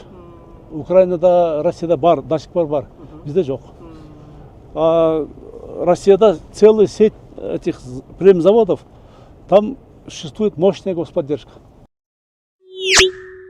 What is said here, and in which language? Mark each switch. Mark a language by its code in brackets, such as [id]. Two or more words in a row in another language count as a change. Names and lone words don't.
[ky] Украинада, Россияда бар, [ru] до сих пор [ky] бар. Бизде жок. [ru] Россияда целая сеть этих племзаводов. Там существует мощная господдержка.